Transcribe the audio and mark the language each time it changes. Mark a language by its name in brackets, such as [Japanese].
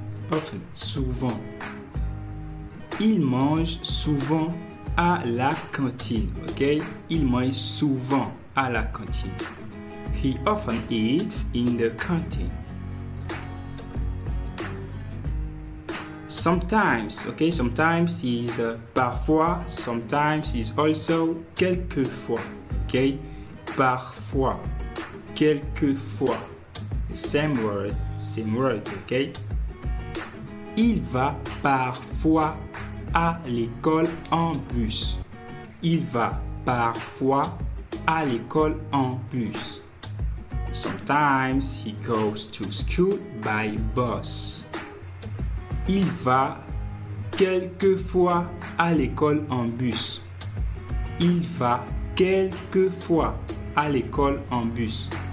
[French] Often, souvent. Il mange souvent à la cantine, okay? Il mange souvent à la cantine. [English] He often eats in the canteen. Sometimes, okay? Sometimes is parfois. Sometimes is also quelquefois, okay? Parfois, quelquefois. Same word, ok? [French] Il va parfois à l'école en bus. Il va parfois à l'école en bus. [English] Sometimes he goes to school by bus. [French] Il va quelquefois à l'école en bus. Il va quelquefois à l'école en bus.